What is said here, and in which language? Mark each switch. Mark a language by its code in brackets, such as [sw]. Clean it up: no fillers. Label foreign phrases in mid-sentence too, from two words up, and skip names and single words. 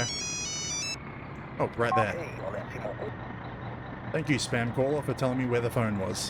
[en] Oh, right there. [fi] Hei, olen Simo. [en] Thank you, spam caller, for telling me where the phone was.